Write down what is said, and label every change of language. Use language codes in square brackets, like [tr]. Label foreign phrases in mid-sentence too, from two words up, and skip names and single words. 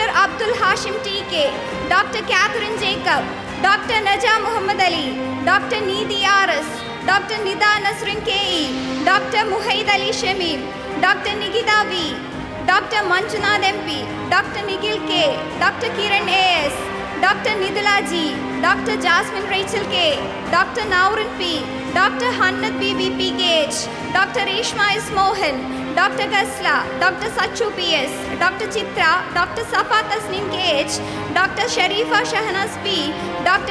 [en] Abdul Hashim T.K., Dr. Catherine Jacob, Dr. Naja Muhammad Ali, Dr. Needi Aras, Dr. Nida Nasrin K.E., Dr. Muhaid Ali Shamim, Dr. Nigita V., Dr. Manjunath MP, Dr. Nikhil K., Dr. Kiran A.S., Dr. Nidula G., Dr. Jasmine Rachel K., Dr. Naurin P., Dr. Hannat B.B. PKH, Dr. Ishma S. Mohan, Dr. Gasla, Dr. Sachu P.S., Dr. Chitra, Dr. Safa Tasnim K.H., Dr. Sharifa Shahnaz P., Dr.